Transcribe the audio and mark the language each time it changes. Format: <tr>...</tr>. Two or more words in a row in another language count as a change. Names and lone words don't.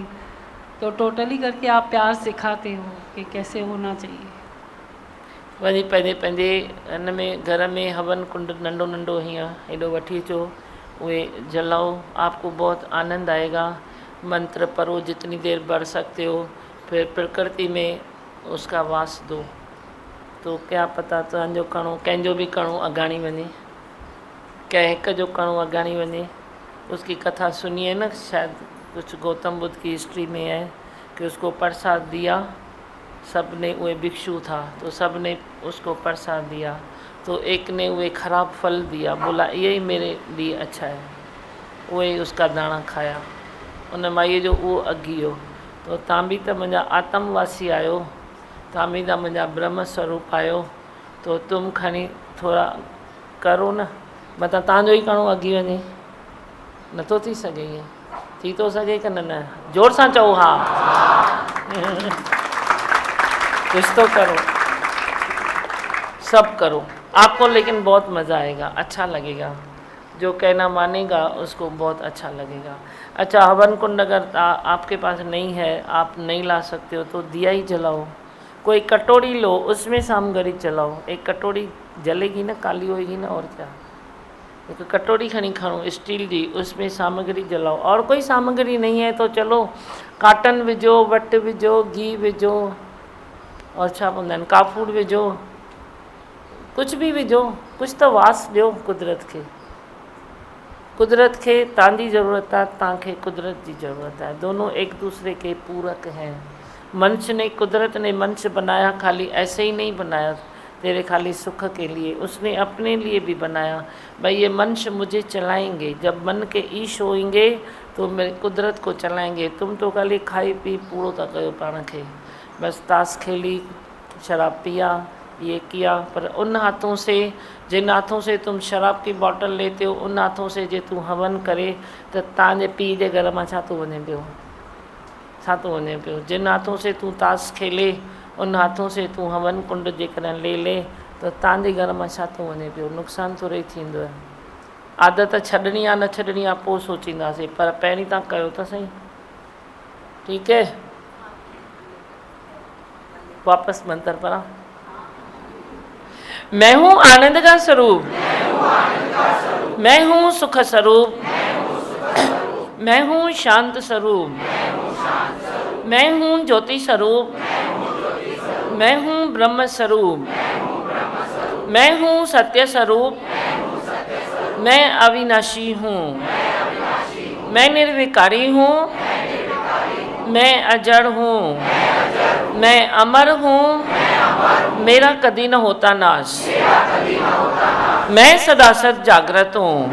<hi>तो टोटली करके आप प्यार सिखाते हो कि कैसे होना चाहिए।</hi> <sd>वही पंहिंजे पंहिंजे हिन में घर में हवन कुंड नंढो नंढो हीअं हेॾो वठी अचो, उहे जलाओ,</sd> <hi>आपको बहुत आनंद आएगा। मंत्र पढ़ो जितनी देर पढ़ सकते हो, फिर प्रकृति में उसका वास दो, तो क्या पता</hi> <sd>तव्हांजो कणो कंहिंजो बि कणो अघाणी वञे, कंहिं हिक जो कणो अघाणी वञे।</sd> <hi>उसकी कथा सुनिए ना, शायद कुछ गौतम बुद्ध की हिस्ट्री में है कि उसको प्रसाद दिया, सब ने, वो भिक्षु था तो सब ने उसको प्रसाद दिया, तो एक ने वो खराब फल दिया, बोला यही मेरे लिए अच्छा है, वही उसका दाना खाया,</hi> <sd>उन माईअ जो उहो अघियो। तो तव्हां बि त मुंहिंजा आत्मवासी आहियो, तव्हां बि त मुंहिंजा ब्रह्म स्वरूप आहियो, तो तुम खणी थोरा करो न, मतिलबु तव्हांजो ई कणो अघी वञे, नथो थी सघे ईअं, थी थो सघे कि न? जोर सां चओ हा।</sd> <hi>कुछ तो करो, सब करो, आपको लेकिन बहुत मज़ा आएगा, अच्छा लगेगा, जो कहना मानेगा उसको बहुत अच्छा लगेगा। अच्छा, हवन कुंड अगर आपके पास नहीं है, आप नहीं ला सकते हो, तो दिया ही जलाओ, कोई कटोरी लो, उसमें सामग्री जलाओ, एक कटोरी जलेगी ना, काली होएगी ना, और क्या, एक कटोरी</hi> <sd>खणी खणो स्टील जी,</sd> <hi>उसमें सामग्री जलाओ। और कोई सामग्री नहीं है तो चलो</hi> <sd>काटन विझो, वट विझो, घी विझो, और छा बोलंदा आहिनि, काफूर विझो,</sd> <hi>कुछ भी</hi> <sd>विझो, कुछ तो वास ॾियो कुदरत खे। कुदरत खे तव्हांजी ज़रूरत आहे, तव्हांखे कुदरत जी ज़रूरत है,</sd> <hi>दोनों एक दूसरे के पूरक हैं। मनुष्य ने, कुदरत ने मनुष्य बनाया, खाली ऐसे ही नहीं बनाया तेरे खाली सुख के लिए, उसने अपने लिए भी बनाया। भाई ये मनुष्य मुझे चलाएंगे, जब मन के ईश होएंगे तो मेरे कुदरत को चलाएंगे।</hi> <sd>तुम तो खाली खाई पी पूरो था कयो पाण खे,</sd> <hi>बस ताश खेली, शराब पिया, ये किया, पर उन हाथों से, जिन हाथों से तुम शराब की बॉटल लेते हो, उन हाथों से</hi> <sd>जे तू हवन करे तो तव्हांजे पीउ जे घर मां छा थो वञे पियो, छा थो वञे पियो।</sd> <hi>जिन हाथों से तू ताश खेले, उन हाथों से तू हवन कुंड</hi> <sd>जेकॾहिं ले तो तव्हांजे घर मां छा थो वञे पियो, नुक़सानु थोरो ई थींदो आहे। आदत छॾणी आहे न छॾणी आहे पोइ सोचींदासीं, पर पहिरीं तव्हां कयो त सही, ठीकु है।</sd> <hi>वापस मंत्र पढ़ा। मैं हूँ आनंद का स्वरूप, मैं हूँ सुख स्वरूप, मैं हूँ शांत स्वरूप, मैं हूँ ज्योति स्वरूप, मैं हूँ ब्रह्म स्वरूप, मैं हूँ सत्य स्वरूप, मैं अविनाशी हूँ, मैं निर्विकारी हूँ, मैं अजड़ हूँ, मैं अमर हूँ, मेरा कभी न होता नाश, मैं सदा सद जागृत हूँ।</hi>